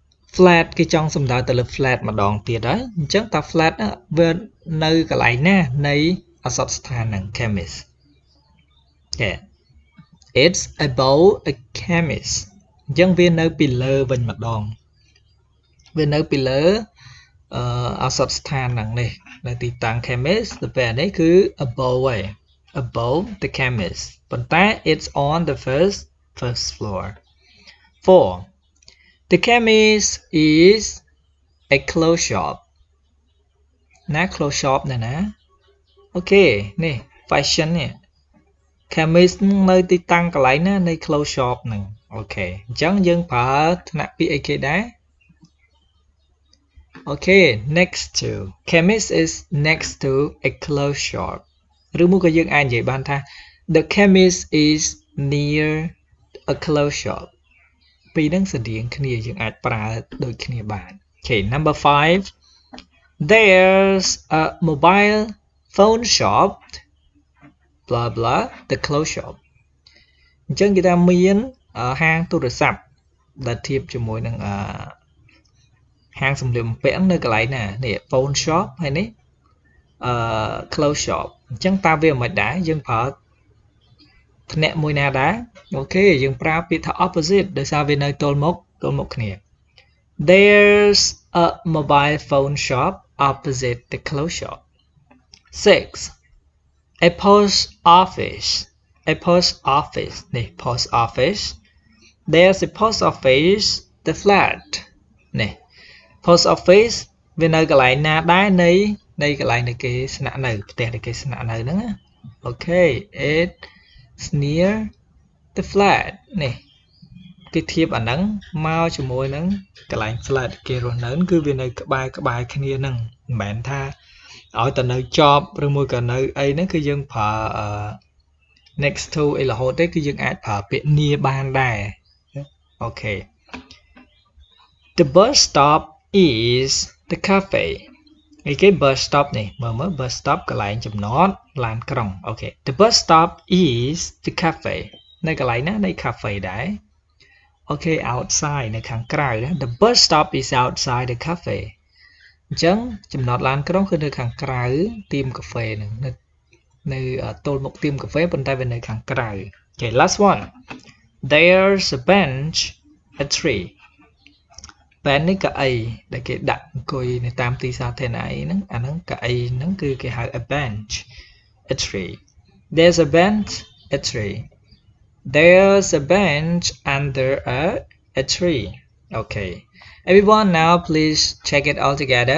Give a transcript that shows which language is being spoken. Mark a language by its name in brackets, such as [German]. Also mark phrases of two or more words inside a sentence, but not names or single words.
[Khmer] flat គេចង់សំដៅទៅលើ flat ម្ដងទៀតហើយអញ្ចឹងតា flat វានៅកន្លែងណានៃអសតស្ថានហ្នឹង chemist [English] yeah it's above a chemist [Khmer] អញ្ចឹងវានៅពីលើវិញម្ដងវានៅពីលើអ សតស្ថានហ្នឹងនេះនៅទីតាំង chemist ទៅពេលនេះគឺ above ឯង [English] above the chemist [Khmer] ប៉ុន្តែ [English] it's on the first floor 4 the chemist is a clothes shop [Khmer] ណា [English] clothes shop [Khmer] ណាអូខេនេះ fashion នេះ chemist នៅទីតាំងកន្លែងណានៃ [English] clothes shop [Khmer] ហ្នឹងអូខេអញ្ចឹងយើងប្រើថ្នាក់ពាក្យអីគេដែរ [English] អូខេ next to chemist is next to a clothes shop [Khmer] ឬមួយក៏យើងអាចនិយាយបានថា [English] the chemist is near a clothes shop [Khmer] ពីរហ្នឹងស្រ ដៀងគ្នាយើងអាចប្រើដូចគ្នាបានអូខេ [English] number 5 there's a mobile phone shop blah blah the clothes shop [Khmer] អញ្ចឹងគេថាមានហាងទូរស័ព្ទដែលធៀបជាមួយនឹងហាងសម្លៀកបំពាក់នៅកន្លែងណានេះ [English] phone shop [Khmer] ហើយនេះ [English] clothes shop [Khmer] អញ្ចឹងតើវាមិនដែរយើងប្រើថ្នាក់មួយណាដែរអូខេយើងប្រើពាក្យថា opposite ដោយសារវានៅទល់មុខគ្នា [English] there's a mobile phone shop opposite the clothes shop 6 a post office នេះ post office there's a post office the flat នេះ post office [Khmer] វានៅកន្លែងណាដែរនៃកន្លែងដែលគេស្នាក់នៅផ្ទះដែលគេស្នាក់នៅហ្នឹងណាអូខេ [English] it's near the flat [Khmer] នេះគេធៀបអាហ្នឹងមកជាមួយនឹងកន្លែង flat គេរស់នៅគឺវានៅក្បែរគ្នាហ្នឹងមិនមែនថាឲ្យតែ នៅជាប់ឬមួយក៏នៅអីហ្នឹងគឺយើងប្រើ [English] next to [Khmer] អីរហូតទេគឺយើងអាចប្រើពាក្យ near បានដែរអូខេ [English] the bus stop is the cafe [Khmer] ឯគេ [English] bus stop [Khmer] នេះមើល [English] bus stop [Khmer] កន្លែងចំណតឡានក្រុងអូខេ [English] the bus stop is the cafe [Khmer] នៅកន្លែងណានៃ cafe ដែរអូខេ outside នៅខាងក្រៅណា [English] the bus stop is outside the cafe [Khmer] អញ្ចឹងចំណតឡានក្រុងគឺនៅខាងក្រៅទៀម កាហ្វេហ្នឹងនៅទល់មុខទៀមកាហ្វេប៉ុន្តែវានៅខាងក្រៅអូខេ [English] last one there's a bench a tree bench [Khmer] នេះកៅអីដែលគេដាក់អង្គុយ នៅតាមទីសាធារណៈអីហ្នឹងអាហ្នឹងកៅអីហ្នឹងគឺគេហៅ [English] a bench a tree there's a bench a tree there's a bench under a tree okay everyone now please check it all together